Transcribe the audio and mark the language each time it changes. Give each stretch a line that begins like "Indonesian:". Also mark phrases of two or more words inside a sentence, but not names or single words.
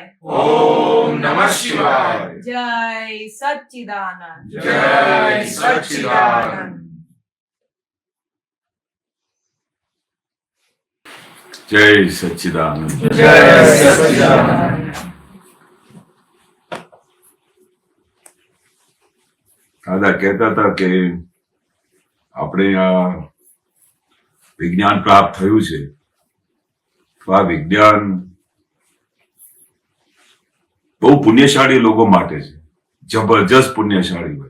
Sanskrit: ओम नमः शिवाय
Hindi: जय सच्चिदानंद जय सच्चिदानंद जय सच्चिदानंद जय सच्चिदानंद
Gujarati: દાદા કહેતા હતા કે આપણે આ વિજ્ઞાન પ્રાપ્ત થયું છે તો આ વિજ્ઞાન બહુ પુણ્યશાળી લોકો માટે છે, જબરજસ્ત પુણ્યશાળી હોય.